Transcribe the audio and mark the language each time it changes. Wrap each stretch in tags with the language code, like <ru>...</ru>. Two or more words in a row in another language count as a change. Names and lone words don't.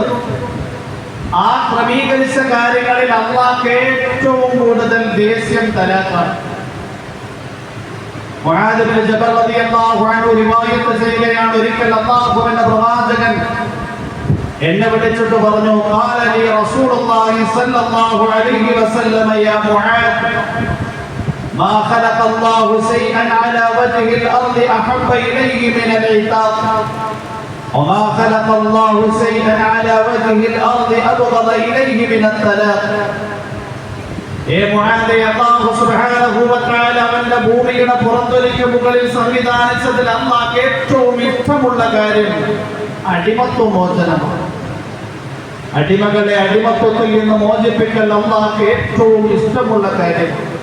<ml>ആ ക്രമീകരിച്ച കാര്യങ്ങളിൽ അല്ലാഹു ഏറ്റവും കൂടുതൽ ദേഷ്യം തലാഖാണ്.</ml> <ar>മുആദ് ഇബ്നു ജബൽ رضي الله عنه</ar> <ml>റിവായത്ത് ചെയ്യുകയാണ്, ഒരിക്കൽ അല്ലാഹുവിന്റെ പ്രവാചകൻ എന്നെ വിളിച്ചിട്ട് പറഞ്ഞു,</ml> <ar>قال لي رسول الله صلى الله عليه وسلم يا معاذ ما خلق الله شيئا على وجه الأرض أحب إليه من العتاق وما خلق الله شيئا على وجه الأرض أبغض إليه من الطلاق.</ar> <ml>അല്ലാഹു</ml> <ar>سبحانه وتعالى</ar> <ml>അവന്റെ ഭൂമിയുടെ പുറത്തൊലിക്ക് മുകളിൽ സംവിധാനിച്ചതിൽ അല്ലാഹു ഏറ്റവും ഇഷ്ടമുള്ള കാര്യം അടിമത്വ മോചനമാണ്. അടിമകളെ അടിമത്വത്തിൽ നിന്ന് മോചിപ്പിക്കൽ അല്ലാഹു ഏറ്റവും ഇഷ്ടമുള്ള കാര്യമാണ്.</ml>